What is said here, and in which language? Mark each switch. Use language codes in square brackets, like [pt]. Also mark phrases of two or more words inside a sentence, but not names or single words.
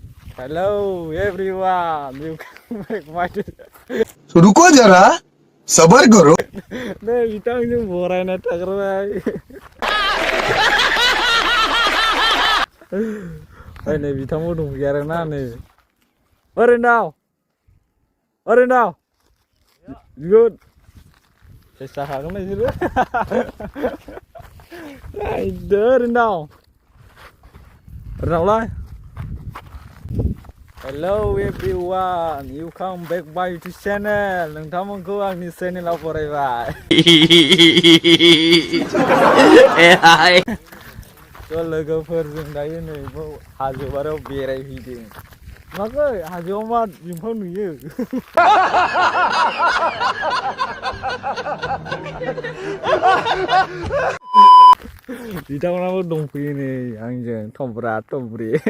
[en] Hello everyone, you come back my [hi] रुको जरा सबर करो [brx] नै बिथांजों बरायना थाग्रोबाय नै बिथांबो दंफैयो आरोना नै ओरैनो good सेस्था खालामगोन नोंसोरो नायदो ओरैनावलाय [en] Hello everyone, you come back by to channel. [brx] नोंथांमोनखौ आंनि चेनेलाव बरायबाय। लोगोफोरजों दायो नै हाजोआव बेरायहैदों। माखै हाजोआव मा बिफां नुयो? बिथांमोनाबो दंफैयो नै आंजों थब्रा थब्रि।